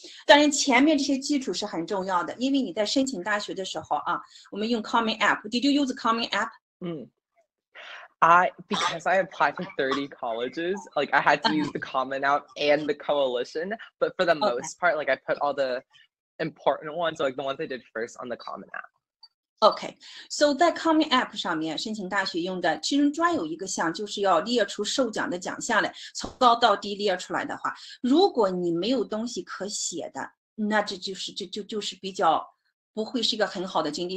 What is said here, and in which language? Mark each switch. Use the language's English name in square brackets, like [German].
[Chinese] 当然，前面这些基础是很重要的，因为你在申请大学的时候啊，我们用 Common App。 [English] Did you use the Common App? Because I applied to 30 colleges, like I had to use the Common App and the Coalition. But for the most part, like I put all the important ones, like the ones I did first, on the Common App.OK，so [Chinese] 在 Common App 上面申请大学用的，其中专有一个项就是要列出受奖的奖项来，从高到低列出来的话，如果你没有东西可写的，那这就是比较不会是一个很好的经历。